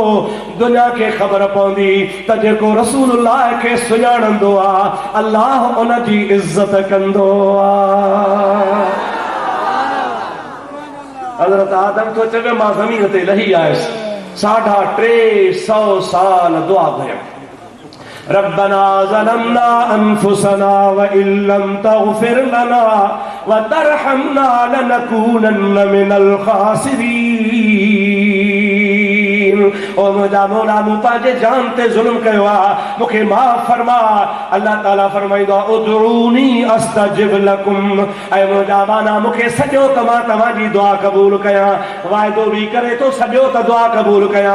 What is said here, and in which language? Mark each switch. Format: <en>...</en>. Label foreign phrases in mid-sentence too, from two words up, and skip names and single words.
<sd>दुनिया खे ख़बर पवंदी त जेको रसूलुल्लाह खे सुञाणंदो आहे अल्लाह उन जी इज़त कंदो आहे। हज़रत आदम तो चवे मां ज़मीन ते लही आयुसि, 350 साल दुआ कयमि,</sd> <ar>ربنا ظلمنا أنفسنا و إن لم تغفر لنا و ترحمنا لنكونن من الخاسرين.</ar> <sd>ओ मुंहिंजा मौला मूं पंहिंजे जान ते ज़ुल्म कयो आहे, मूंखे माफ़ फरमा। अल्लाह ताला फरमाईंदो आहे</sd> <ar>ادعوني أستجب لكم,</ar> <sd>ऐं मुंहिंजा माना मूंखे सॼो त मां तव्हांजी दुआ क़बूल कयां, वाइदो बि करे तो सॼो त दुआ क़बूल कयां।</sd>